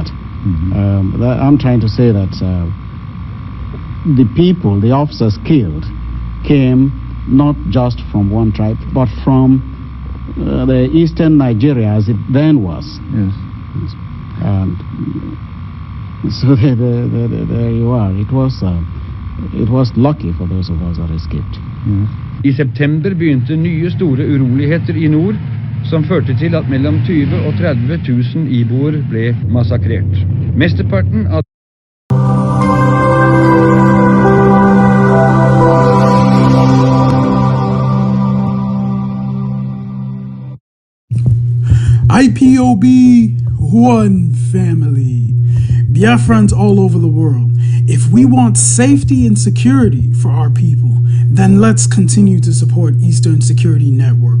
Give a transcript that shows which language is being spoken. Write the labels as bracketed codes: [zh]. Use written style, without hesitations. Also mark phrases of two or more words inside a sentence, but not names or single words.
[en] I'm trying to say that the people, the officers killed, came not just from one tribe, but from the eastern Nigeria as it then was. Yes. And so there you are. It was lucky for those of us that escaped. [no] I september begynte nye store uroligheter I nord, som førte til at mellom 20 og 30 000 iboer ble massakrert. Mesteparten av [en] IPOB, one family. Biafrans all over the world. If we want safety and security for our people, then let's continue to support Eastern Security Network.